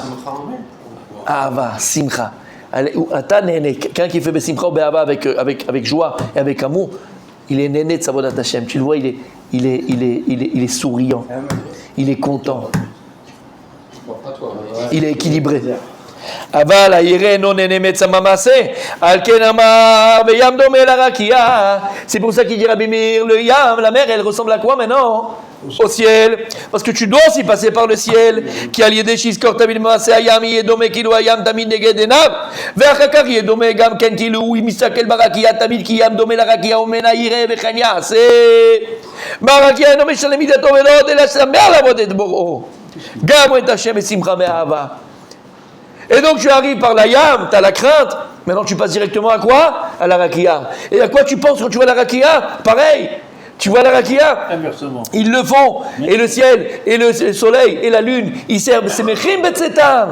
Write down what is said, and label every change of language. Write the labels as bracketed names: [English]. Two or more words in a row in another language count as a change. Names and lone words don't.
[Hebrew] אהבה, שמחה. [French] Quelqu'un qui fait Besimcha ou Be'ahava avec joie et avec amour, il est néné de sa [Hebrew] עבודת השם. [French] Tu le vois, il est souriant. Il est content. Il est équilibré. [Hebrew] אבל הירא אינו נהנה מעצם המעשה, על כן אמר בים דומה לרקיע. [French] C'est pour ça qu'il dit Rabbi Meir, le yam, la mer, elle ressemble à quoi maintenant? Au ciel. Parce que tu dois aussi passer par le ciel. [Hebrew] כי על ידי שיזכור תמיד מעשה הים יהיה דומה כאילו הים תמיד נגד עיניו, ואחר כך יהיה דומה גם כן כאילו הוא מסתכל ברקיע תמיד כי ים דומה לרקיע וממנה יראה וכן יעשה. ברקיע אינו משלם מידתו ולא עוד אלא שמח לעבוד את בוראו. גם את השם בשמחה ואהבה. [French] Et donc tu arrives par la yam, tu as la crainte, maintenant tu passes directement à quoi? À la rakia. Et à quoi tu penses quand tu vois la rakia? Pareil, tu vois la rakia? Inversement. Ils le font, et le ciel, et le soleil, et la lune, ils servent, c'est [Hebrew] שמחים בצאתם.